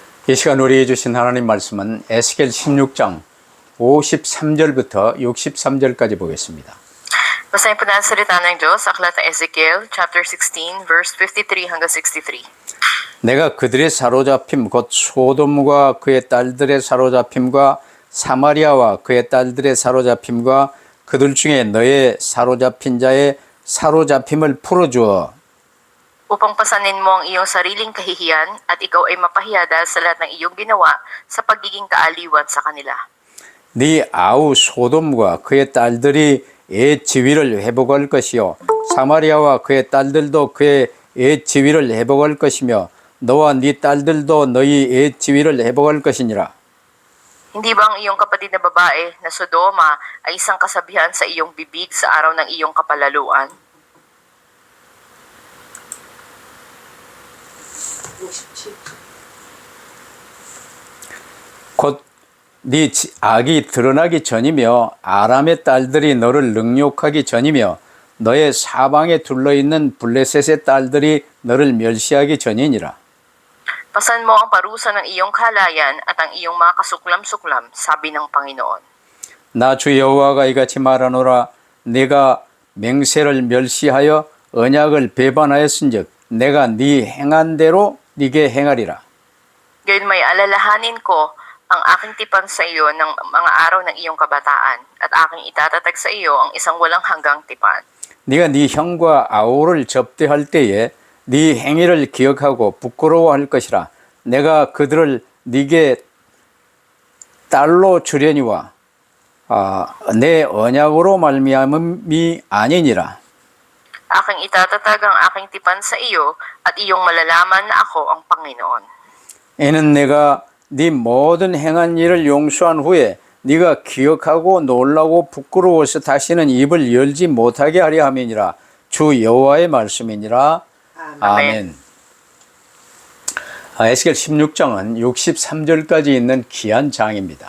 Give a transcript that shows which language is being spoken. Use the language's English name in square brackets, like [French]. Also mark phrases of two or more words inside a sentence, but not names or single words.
[Korean] 이 시간 우리에게 주신 하나님 말씀은 에스겔 16장 53절부터 63절까지 보겠습니다. [Filipino] Basahin po natin salita ng Diyos sa aklat ng Ezekiel, chapter 16, verse 53 hanggang 63. [Korean] 내가 그들의 사로잡힘 곧 소돔과 그의 딸들의 사로잡힘과 사마리아와 그의 딸들의 사로잡힘과 그들 중에 너의 사로잡힌 자의 사로잡힘을 풀어주어 [Filipino] Upang pasanin mo ang iyong sariling kahihiyan at ikaw ay mapahiya dahil sa lahat ng iyong ginawa sa pagiging kaaliwan sa kanila. [Korean] 네 아우 소돔과 그의 딸들이 애 지위를 회복할 것이요 사마리아와 그의 딸들도 그의 애 지위를 회복할 것이며 너와 네 딸들도 너희 애 지위를 회복할 것이니라. [Filipino] Hindi ba ang iyong kapatid na babae na Sodoma ay isang kasabihan sa iyong bibig sa araw ng iyong kapalaluan? [Korean] 곧 네 악이 드러나기 전이며 아람의 딸들이 너를 능욕하기 전이며 너의 사방에 둘러있는 블레셋의 딸들이 너를 멸시하기 전이니라. [Filipino] Pasan mo ang parusa ng iyong kalayan at ang iyong mga kasuklam-suklam, sabi ng Panginoon. [Korean] 나 주 여호와가 이같이 말하노라. 내가 맹세를 멸시하여 언약을 배반하였은즉 내가 네 행한 대로 네게 행하리라. [Filipino] Gayon may alalahanin ko ang aking tipan sa iyo ng mga araw ng iyong kabataan at aking itatatag sa iyo ang isang walang hanggang tipan. [Korean] 네가 네 형과 아우를 접대할 때에 네 행위를 기억하고 부끄러워할 것이라. 내가 그들을 네게 딸로 주려니와 내 언약으로 말미암음이 아니니라. [Filipino] Aking itatatag ang aking tipan sa iyo at iyong malalaman na ako ang Panginoon. [Korean] 이는 내가 네 모든 행한 일을 용서한 후에 네가 기억하고 놀라고 부끄러워서 다시는 입을 열지 못하게 하려 함이니라. 주 여호와의 말씀이니라. 아멘. 에스겔 16장은 63절까지 있는 귀한 장입니다.